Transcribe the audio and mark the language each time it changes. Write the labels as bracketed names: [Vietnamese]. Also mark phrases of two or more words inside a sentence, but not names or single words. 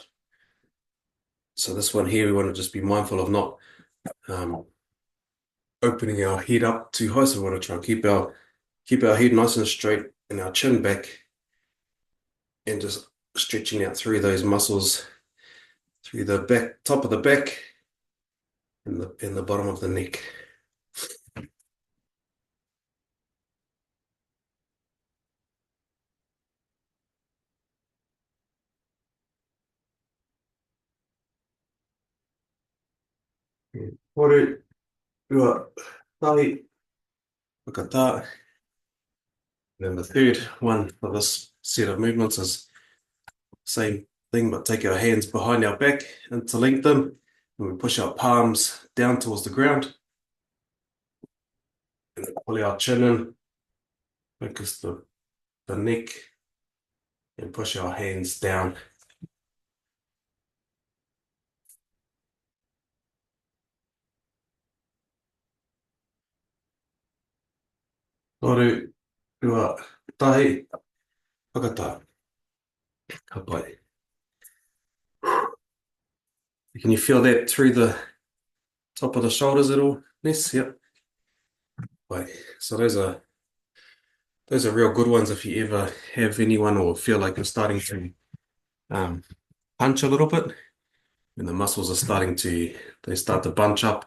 [English] So this one here, we want to just be mindful of not opening our head up too high. So we want to try and keep our head nice and straight and our chin back, and just stretching out through those muscles, through the back, top of the back, and the bottom of the neck. [Māori] Kore, ua, tahi, whakatā. And then the third one for this set of movements is same thing, but take our hands behind our back, interlink them, and we push our palms down towards the ground. [English] And pull our chin in, focus the neck, and push our hands down. [Māori] Toru, ua, tahi, whakatā. Ka pai. [English] Can you feel that through the top of the shoulders at all, Ness? Yep. Right. So those are real good ones if you ever have anyone or feel like you're starting to punch a little bit, and the muscles are they start to bunch up.